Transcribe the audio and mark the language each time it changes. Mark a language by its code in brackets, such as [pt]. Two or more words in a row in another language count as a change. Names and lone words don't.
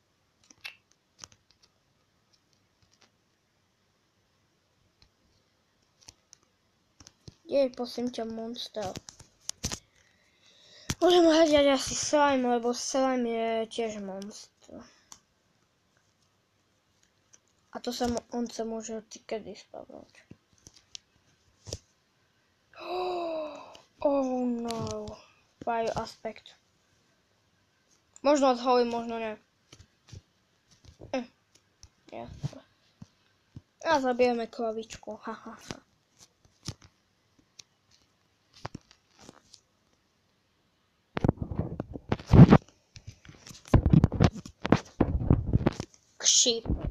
[sk] Jej, prosím ťa, Monster. Môžem hľadať asi slime, lebo slime je tiež monster. A to sa on sa môže odtykedy spavnúť. [en] Oh no. Fire aspect. [sk] Možno odholím, možno nie. Jasne. A zabijeme kravičku. Hahaha. Kšip.